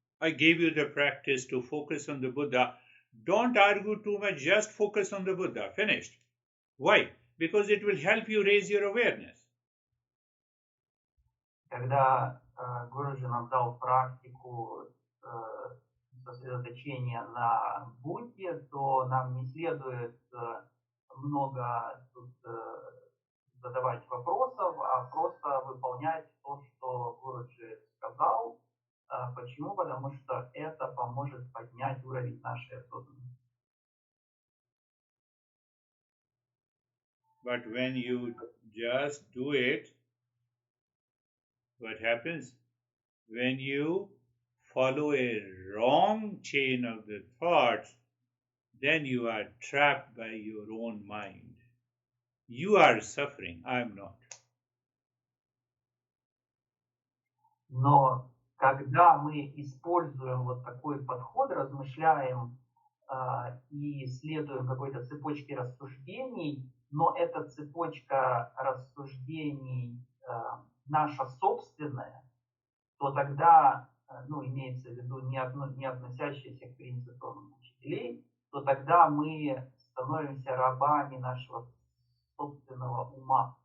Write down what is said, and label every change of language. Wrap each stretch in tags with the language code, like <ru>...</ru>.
<en>I gave you the practice to focus on the Buddha. Don't argue too much, just focus on the Buddha. Finished. Why? Because it will help you raise your awareness.</en> <ru>Когда Гуруджи нам дал практику сосредоточения на Будде, то нам не следует много тут задавать вопросов, а просто выполнять то, что Гуруджи сказал. Почему? Потому что это поможет поднять уровень нашей осознанности.</ru> <en>But when you just do it, what happens? When you follow a wrong chain of the thoughts, then you are trapped by your own mind. You are suffering, I am not.</en> <ru>Но когда мы используем вот такой подход, размышляем и следуем какой-то цепочке рассуждений, но эта цепочка рассуждений наша собственная, то тогда, имеется в виду не относящиеся к принципам учителей, то тогда мы становимся рабами нашего собственного ума.</ru>